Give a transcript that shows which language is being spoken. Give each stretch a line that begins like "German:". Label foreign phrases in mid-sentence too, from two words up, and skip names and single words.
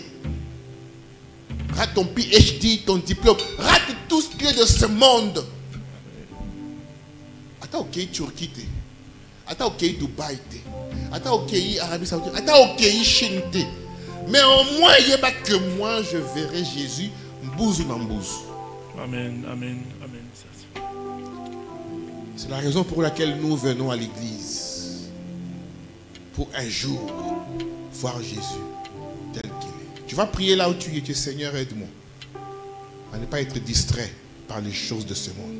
French: Rate ton PhD, ton diplôme. Rate tout ce qui est de ce monde. Attends, ok, Turquie. Attends, ok, Dubaï. Attends, ok, Arabie Saoudite. Attends, ok, Chine. Mais au moins, il n'y a pas que moi, je verrai Jésus.
Lingala: Mbouzou na mbouzou.
French: Amen. Amen. Amen. C'est la raison pour laquelle nous venons à l'église. Pour un jour voir Jésus tel qu'il est. Tu vas prier là où tu es. Seigneur, aide-moi à ne pas être distrait par les choses de ce monde.